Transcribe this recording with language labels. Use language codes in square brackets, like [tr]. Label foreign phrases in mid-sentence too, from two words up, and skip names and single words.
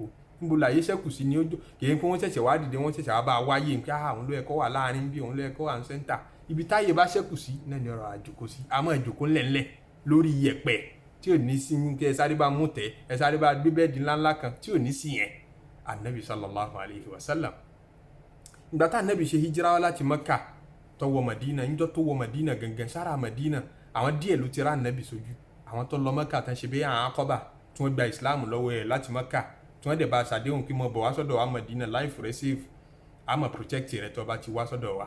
[yo] Níbo láyé ṣẹ́kù sí ni ó kìí pé wọ́n ṣẹ̀ṣẹ̀ wá dìde, wọ́n ṣẹ̀ṣẹ̀ wá bá wáyé pé òun ló ẹ̀kọ́ wà láàrin bí, òun ló ẹ̀kọ́ wà ní sẹ́ńtà. Ibi táyé bá ṣẹ́kù sí náà ni ọ̀rọ̀ àjòkó sí. Àmọ́ ìjókòó ńlẹ̀ńlẹ̀ lórí iyẹ̀pẹ̀ tí ò ní sí kẹ́ ẹ sáré bá mú tẹ́, ẹ sáré bá gbé bẹ́ẹ̀dì ńláńlá kan tí ò ní sí yẹn. Annabi [ar] صلى الله عليه وسلم [yo] ìgbà tá Annabi ṣe hijira wá láti Mẹ́kà tó wọ Madina, níjọ́ tó wọ Madina gangan sára Madina àwọn díẹ̀ ló ti rá Annabi sójú. Àwọn tó lọ Mẹ́kà tán ṣe bí àwọn akọ́bà tí wọ́n gba Islam lọ́wọ́ ẹ̀ láti Mẹ́kà tí wọ́n dẹ̀ bá ṣàdéhùn kí mo bọ̀ wá sọ́dọ̀ wa Madina life rẹ̀ safe, àmọ́ protect rẹ̀ tó bá ti wá sọ́dọ̀ wa.